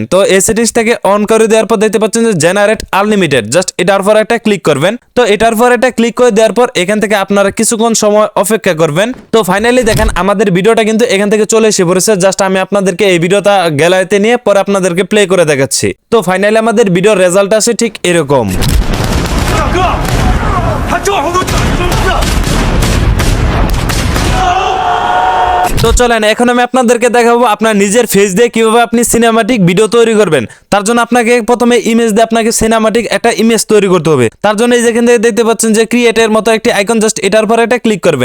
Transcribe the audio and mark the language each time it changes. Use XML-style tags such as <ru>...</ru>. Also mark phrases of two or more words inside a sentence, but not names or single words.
<bn>তো এই সেটিংসটাকে অন করে দেওয়ার পর দেখতে পাচ্ছেন যে</bn> <en>generate unlimited,</en> <bn>জাস্ট এটার পর একটা ক্লিক করবেন। তো এটার পর একটা ক্লিক করে দেওয়ার পর এখান থেকে আপনারা কিছুক্ষণ সময় অপেক্ষা করবেন। তো ফাইনালি দেখেন আমাদের ভিডিওটা কিন্তু এখান থেকে চলে এসে পড়েছে। জাস্ট আমি আপনাদেরকে এই ভিডিওটা গ্যালারিতে নিয়ে পরে আপনাদেরকে প্লে করে দেখাচ্ছি। তো ফাইনালি আমাদের ভিডিওর রেজাল্ট আসে ঠিক এরকম।</bn> <zh>大哥，他正好都打中了。</zh> <bn>তো তো চলেন এখন আমি আপনাদেরকে দেখাবো আপনার নিজের ফেস দিয়ে কিভাবে আপনি সিনেমাটিক ভিডিও তৈরি করবেন। তার জন্য আপনাকে প্রথমে ইমেজ দিয়ে আপনাকে সিনেমাটিক একটা ইমেজ তৈরি করতে হবে। তার জন্য এই যেখান থেকে দেখতে পাচ্ছেন যে ক্রিয়েটের মতো একটি আইকন, জাস্ট এটার পর একটা ক্লিক করবেন।</bn>